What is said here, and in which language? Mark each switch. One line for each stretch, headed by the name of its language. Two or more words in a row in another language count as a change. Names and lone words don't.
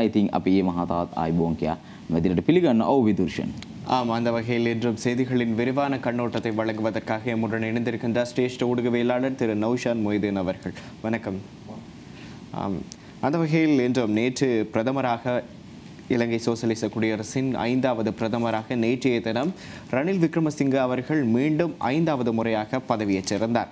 Sinhala: ඉතින් අපි මේ මහතාවත් ආයිබෝන් කියා මෙදිනට පිළිගන්න ඕ විදුර්ෂන්.
Tamil: ஆம், அந்த வகையில் இன்றும் செய்திகளின் விரிவான கண்ணோட்டத்தை வழங்குவதற்காக எம்முடன் இணைந்திருக்கின்றார் சிரேஷ்ட ஊடகவியலாளர் திரு நௌஷாத் மொய்தீன் அவர்கள். வணக்கம். அந்த வகையில் இன்றும் நேற்று பிரதமராக இலங்கை சோசலிச குடியரசின் 5வது பிரதமராக நேற்றைய தினம் ரணில் விக்ரமசிங்க அவர்கள் மீண்டும் 5வது முறையாக பதவியேற்றிருந்தார்.